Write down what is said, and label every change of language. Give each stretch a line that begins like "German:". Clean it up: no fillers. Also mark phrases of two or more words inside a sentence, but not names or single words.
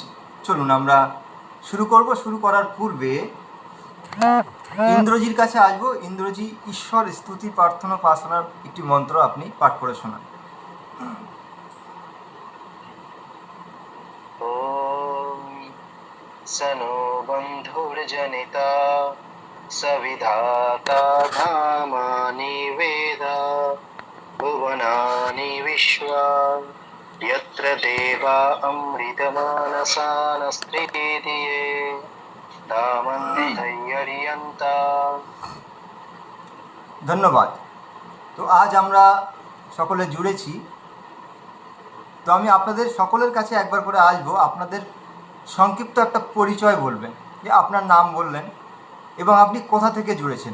Bangla: চলুন আমরা শুরু করব। শুরু করার পূর্বে ইন্দ্রজির কাছে আসবো। ইন্দ্রজি, ঈশ্বর স্তুতি প্রার্থনা উপাসনার একটি মন্ত্র আপনি পাঠ করে শোনান।
Sanskrit: ওম সনো বন্ধুর্জনিতা सविधाता धामानि वेद भुवनानि विश्वा यत्र देवा अमृतमानसानस्त्रितीये धामन्धय्यरियन्ता।
Bangla: ধন্যবাদ। তো আজ আমরা সকলে জুড়েছি, তো আমি আপনাদের সকলের কাছে একবার করে আসবো, আপনাদের সংক্ষিপ্ত একটা পরিচয় বলবেন, যে আপনার নাম বললেন এবং আপনি কোথা থেকে জুড়েছেন।